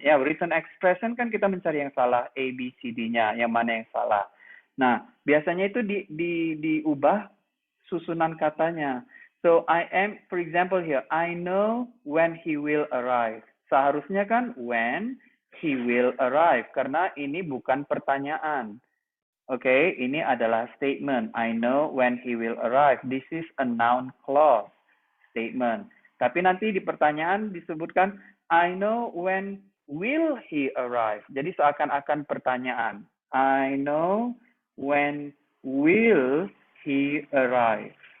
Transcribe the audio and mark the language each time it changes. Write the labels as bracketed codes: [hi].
[id] Ya, written expression kan kita mencari yang salah, A, B, C, D-nya, yang mana yang salah. Nah, biasanya itu diubah susunan katanya. [en] So, I am, for example here, I know when he will arrive. [id] Seharusnya kan [en] when he will arrive, [id] karena ini bukan pertanyaan. Okay, ini adalah statement. [en] I know when he will arrive. This is a noun clause statement. [id] Tapi nanti di pertanyaan disebutkan, [en] I know when will he arrive. [id] Jadi seakan-akan pertanyaan. [en] I know when will he arrive.